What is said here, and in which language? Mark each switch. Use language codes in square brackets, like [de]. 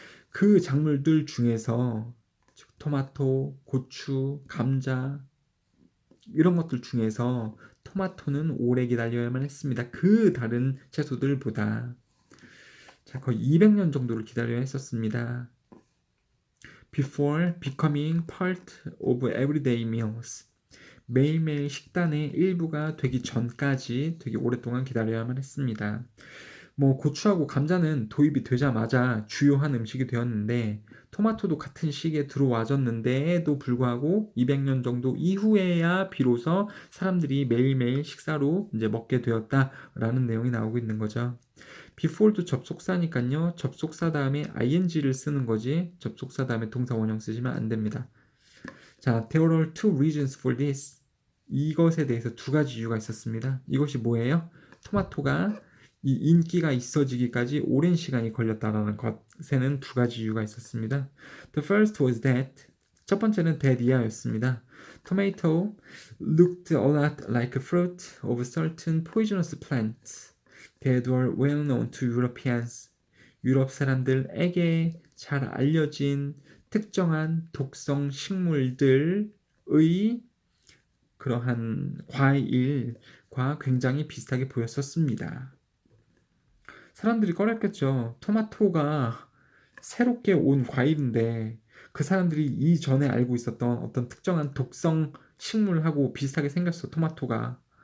[ko] 그 작물들 중에서 토마토, 고추, 감자 이런 것들 중에서 토마토는 오래 기다려야만 했습니다. 그 다른 채소들보다. 자, 거의 200년 정도를 기다려야 했었습니다. [en] Before becoming part of everyday meals. [ko] 매일매일 식단의 일부가 되기 전까지 되게 오랫동안 기다려야만 했습니다. 뭐 고추하고 감자는 도입이 되자마자 주요한 음식이 되었는데 토마토도 같은 시기에 들어와졌는데도 불구하고 200년 정도 이후에야 비로소 사람들이 매일매일 식사로 이제 먹게 되었다라는 내용이 나오고 있는 거죠. before도 접속사니까요. 접속사 다음에 ing를 쓰는 거지 접속사 다음에 동사 원형 쓰시면 안 됩니다. 자, [en] there are two reasons for this. [ko] 이것에 대해서 두 가지 이유가 있었습니다. 이것이 뭐예요? 토마토가 이 인기가 있어지기까지 오랜 시간이 걸렸다라는 것에는 두 가지 이유가 있었습니다. [en] The first was that [ko] 첫 번째는 [en] that [ko] 이하였습니다. [en] Tomato looked a lot like a fruit of certain poisonous plants that were well known to Europeans. [ko] 유럽 사람들에게 잘 알려진 특정한 독성 식물들의 그러한 과일과 굉장히 비슷하게 보였었습니다. 사람들이 꺼렸겠죠. 토마토가 새롭게 온 과일인데 그 사람들이 이전에 알고 있었던 어떤 특정한 독성 식물하고 비슷하게 생겼어, 토마토가.